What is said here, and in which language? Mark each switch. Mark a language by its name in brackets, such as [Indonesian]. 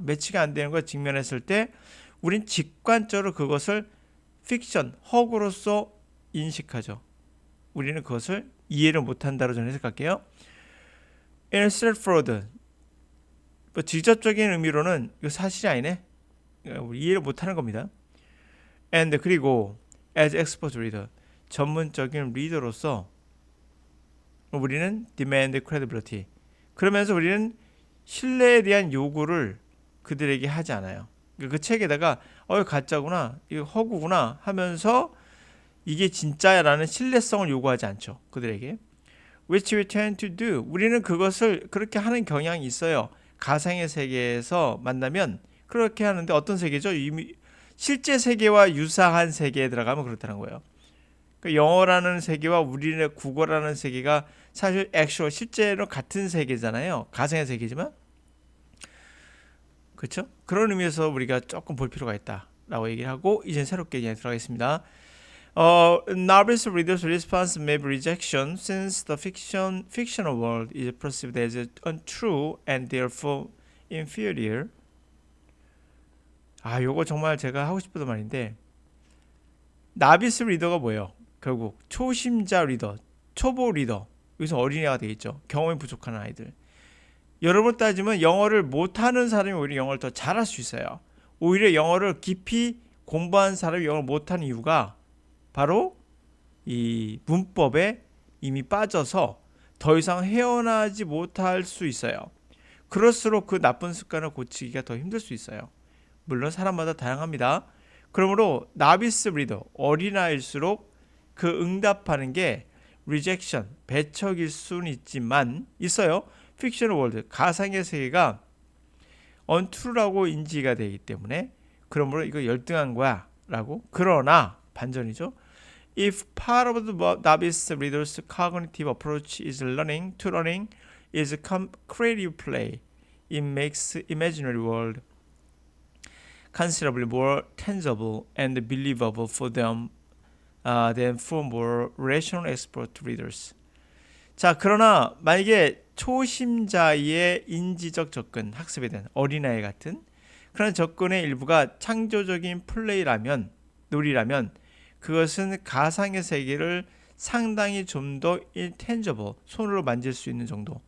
[Korean] 매치가 안 되는 거 직면했을 때 우린 직관적으로 그것을 픽션, 허구로서 인식하죠. 우리는 그것을 이해를 못한다로 저는 해석할게요. [English] In straightforward, [Korean] 뭐 직접적인 의미로는 이거 사실이 아니네. 우리 이해를 못하는 겁니다. [English] And [Korean] 그리고 [English] as expert reader, [Korean] 전문적인 리더로서 우리는 [English] demand credibility. [Korean] 그러면서 우리는 신뢰에 대한 요구를 그들에게 하지 않아요. 그 책에다가 가짜구나, 이거 허구구나 하면서 이게 진짜야라는 신뢰성을 요구하지 않죠. 그들에게. [English] Which we tend to do. [Korean] 우리는 그것을 그렇게 하는 경향이 있어요. 가상의 세계에서 만나면 그렇게 하는데 어떤 세계죠? 이미 실제 세계와 유사한 세계에 들어가면 그렇다는 거예요. 그러니까 영어라는 세계와 우리의 국어라는 세계가 사실 액츄얼 실제로 같은 세계잖아요. 가상의 세계지만. 그렇죠? 그런 의미에서 우리가 조금 볼 필요가 있다라고 얘기를 하고 이제 새롭게 이제 들어가겠습니다. [English] Novice readers' response may be rejection since the fictional world is perceived as untrue and therefore inferior. [Korean] 요거 정말 제가 하고 싶었던 말인데 나비스 리더가 뭐예요? 결국 초심자 리더, 초보 리더. 여기서 어린이가 되겠죠. 경험이 부족한 아이들. 여러분 따지면 영어를 못하는 사람이 오히려 영어를 더 잘할 수 있어요. 오히려 영어를 깊이 공부한 사람이 영어를 못하는 이유가 바로 이 문법에 이미 빠져서 더 이상 헤어나지 못할 수 있어요. 그럴수록 그 나쁜 습관을 고치기가 더 힘들 수 있어요. 물론 사람마다 다양합니다. 그러므로 나비스 리더, 어린아이일수록 그 응답하는 게 rejection, 배척일 수는 있지만 있어요. [English] fictional world, [Korean] 가상의 세계가 untrue라고 인지가 되기 때문에 그러므로 이거 열등한 거야 라고. 그러나 반전이죠. [English] If part of the novice reader's cognitive approach is learning is creative play, it makes imaginary world considerably more tangible and believable for them than for more rational expert readers. [Korean] 자, 그러나 만약에 초심자의 인지적 접근, 학습에 대한 어린아이 같은 그런 접근의 일부가 창조적인 플레이라면, 놀이라면 그것은 가상의 세계를 상당히 좀 더 intangible, 손으로 만질 수 있는 정도.